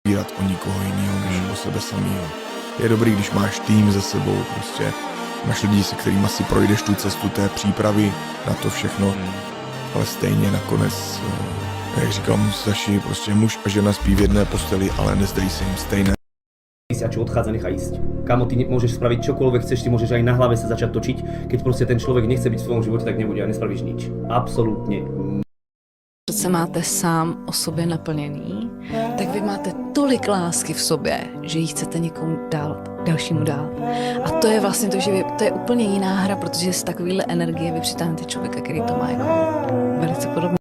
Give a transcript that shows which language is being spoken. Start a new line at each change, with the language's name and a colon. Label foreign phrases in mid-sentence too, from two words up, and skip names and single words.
Czech: opírat o nikoho jiného, než o sebe samého. Je dobrý, když máš tým za sebou, prostě máš lidi, se kterými si projdeš tu cestu té přípravy na to všechno, ale stejně nakonec, jak říkal Musashi, prostě muž a žena spí v jedné posteli, ale nezdají se jim stejné.
Slovak: A čo odchádza, nechá ísť. Kamo, ty môžeš spraviť čokoľvek chceš, ty môžeš aj na hlave sa začať točiť, keď proste ten človek nechce byť v svojom živote, tak nebude a nespravíš nič. Absolútne.
Czech: Když se máte sám o sobě naplněný, tak vy máte tolik lásky v sobě, že ji chcete někomu dál, dalšímu dál. A to je vlastně to, že to je úplně jiná hra, protože z takovéhle energie vy přitáhnete člověka, který to má jako velice podobně.